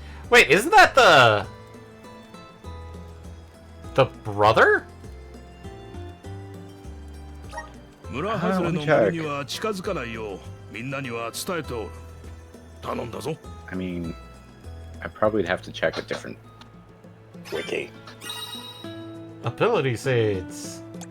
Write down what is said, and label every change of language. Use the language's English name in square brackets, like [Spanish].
[English] Wait, isn't that the brother? [Japanese] 村外れの森には近づかないようみんなには伝えておる。頼んだぞ。 [English] I mean, I probably would have to check a different wiki. Ability seeds.